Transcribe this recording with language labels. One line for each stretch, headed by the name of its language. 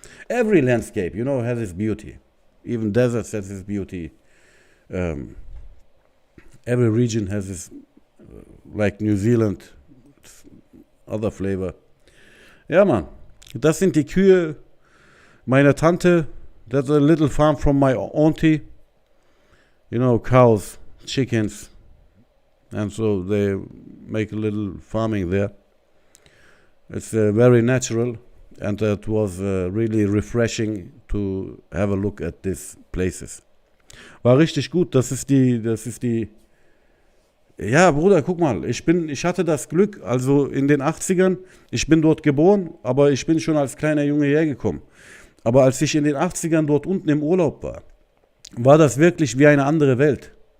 English: Every landscape, has its beauty. Even deserts has its beauty. Every region has its, like New Zealand, other flavor.
German: Ja, Mann. Das sind die Kühe meiner Tante.
English: That's a little farm from my auntie. Cows, chickens. And so they make a little farming there. It's very natural, and it was really refreshing to have a look at these places.
German: War richtig gut. Das ist die. Ja, Bruder, guck mal, ich hatte das Glück, also in den 80ern, ich bin dort geboren, aber ich bin schon als kleiner Junge hergekommen. Aber als ich in den 80ern dort unten im Urlaub war das wirklich wie eine andere Welt.